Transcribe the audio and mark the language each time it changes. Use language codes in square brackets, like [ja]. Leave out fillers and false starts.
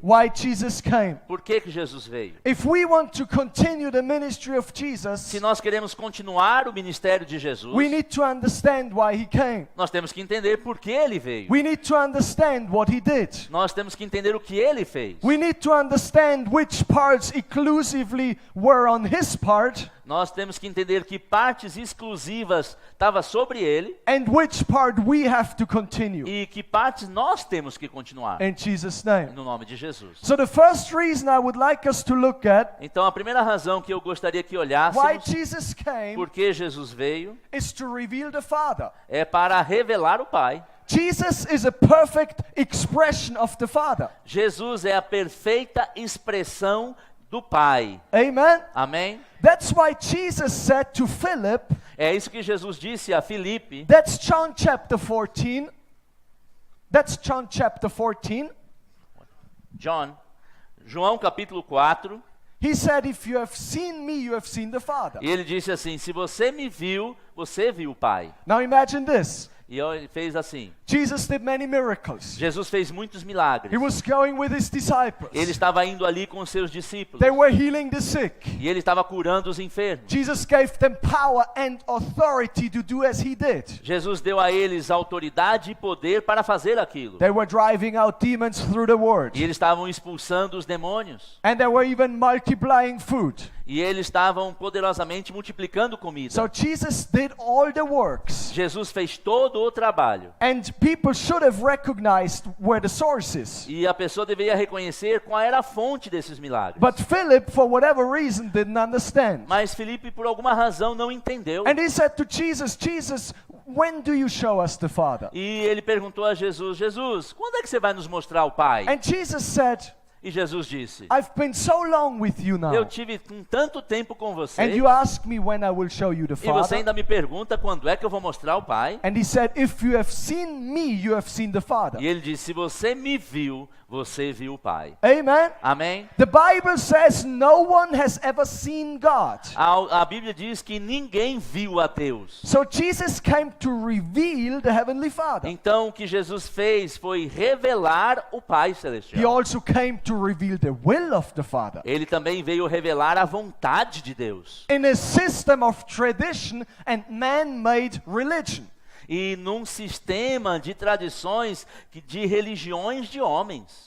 [en] Why Jesus came. [pt] Por que Jesus veio? [en] If we want to continue the ministry of Jesus, [pt] Se nós queremos continuar o ministério de Jesus, [en] we need to understand why he came. [pt] nós temos que entender por que ele veio. [en] We need to understand what he did. [pt] Nós temos que entender o que ele fez. [en] We need to understand which parts exclusively were on his part [pt] Nós temos que entender que partes exclusivas estavam sobre ele [en] and which part we have to continue. [pt] e que partes nós temos que continuar. [en] In Jesus' name. [pt] No nome de Jesus. [en] So the first reason I would like us to look at [pt] Então a primeira razão que eu gostaria que [en] why [pt] olhássemos [en] Jesus came [pt] por que Jesus veio [en] is to reveal the Father. [pt] é para revelar o Pai. [en] Jesus is a perfect expression of the Father. [pt] Jesus é a perfeita expressão do Pai. [en] Amen. [pt] Amém? [en] That's why Jesus said to Philip, [pt] É isso que Jesus disse a Filipe. [en] that's John chapter 14. That's John chapter 14. [pt] João capítulo 4. [en] He said, if you have seen me, you have seen the Father. [pt] E ele disse assim: se você me viu, você viu o Pai. [en] Now imagine this. [pt] E ele fez assim. [en] Jesus did many miracles. [pt] Jesus fez muitos milagres. [en] He was going with his disciples. [pt] Ele estava indo ali com os seus discípulos. [en] They were healing the sick. [pt] E ele estava curando os enfermos. [en] Jesus gave them power and authority to do as he did. [pt] Jesus deu a eles autoridade e poder para fazer aquilo. [en] They were driving out demons through the word. [pt] E eles estavam expulsando os demônios. [en] And they were even multiplying food. [pt] E eles estavam poderosamente multiplicando comida. [en] So Jesus did all the works. [pt] Jesus fez todo o trabalho. [en] And people should have recognized where the source is. [pt] E a pessoa deveria reconhecer qual era a fonte desses milagres. [en] But Philip, for whatever reason, didn't understand. [pt] Mas Filipe, por alguma razão, não entendeu. [en] And he said to Jesus, Jesus, when do you show us the Father? [pt] E ele perguntou a Jesus: Jesus, quando é que você vai nos mostrar o Pai? [en] And Jesus said, [pt] E Jesus disse: [en] I've been so long with you now. [pt] eu tive com tanto tempo com você. [en] And you ask me when I will show you the [pt] E você [en] Father. [pt] ainda me pergunta quando é que eu vou mostrar o Pai? [en] And he said, if you have seen me, you have seen the Father. [pt] E ele disse: se você me viu, você viu o Pai. [en] Amen. [pt] Amém? [en] The Bible says no one has ever seen God. [pt] A Bíblia diz que ninguém viu a Deus. [en] So Jesus came to reveal the Heavenly Father. [pt] Então o que Jesus fez foi revelar o Pai [en] He [pt] Celestial. [en] also came to reveal the will of the Father. [pt] Ele também veio revelar a vontade de Deus. [en] In a system of tradition and man-made religion. [pt] E num sistema de tradições, de religiões de homens,